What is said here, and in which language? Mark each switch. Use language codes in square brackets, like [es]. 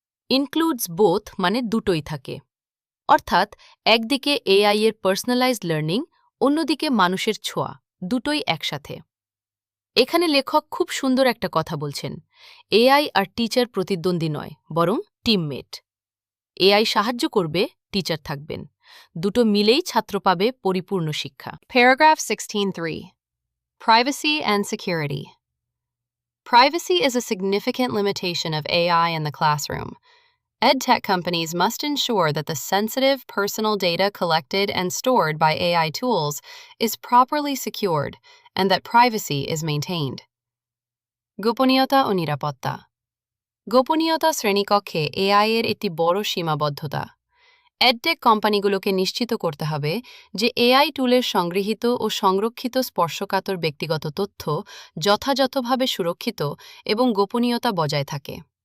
[en] includes both [bn] মানে দুটোই থাকে, অর্থাৎ একদিকে AI এর পার্সোনালাইজড লার্নিং, অন্যদিকে মানুষের ছোঁয়া, দুটোই একসাথে। এখানে লেখক খুব সুন্দর একটা কথা বলছেন। AI আর টিচার প্রতিদ্বন্দ্বী নয়, বরং টিমমেট। AI সাহায্য করবে, টিচার থাকবেন, দুটো মিলেই ছাত্র পাবে পরিপূর্ণ শিক্ষা। [en] Paragraph 16.3. Privacy and security. Privacy is a significant limitation of AI in the classroom. EdTech companies must ensure that the sensitive personal data collected and stored by AI tools is properly secured and that privacy is maintained. [bn] গোপনীয়তা ও নিরাপত্তা। গোপনীয়তা শ্রেণীকক্ষে AI এর একটি বড় সীমাবদ্ধতা। Edtech কোম্পানিগুলোকে নিশ্চিত করতে হবে যে AI টুলের সংগৃহীত ও সংরক্ষিত স্পর্শকাতর ব্যক্তিগত তথ্য যথাযথভাবে সুরক্ষিত এবং গোপনীয়তা বজায় থাকে।